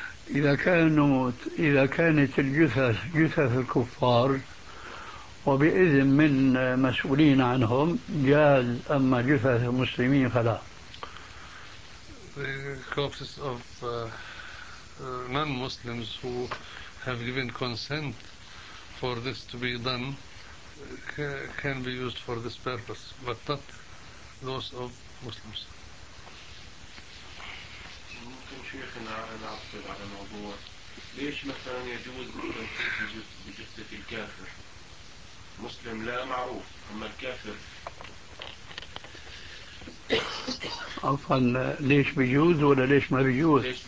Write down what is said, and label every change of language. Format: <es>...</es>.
<ar>إذا كان نموت إذا كانت الجثث جثث الكفار وبإذن من مسؤولين عنهم جاز، أما جثث المسلمين فلا.</ar> <en>The corpses of non-Muslims who have given consent for this to be done can be used for this purpose, but not those of Muslims.</en> <ar>شيخنا أنا أعتقد على الموضوع، ليش مثلا يجوز بجثة الكافر مسلم لا معروف أما الكافر عفوا ليش بيجوز ولا ليش ما بيجوز؟</ar>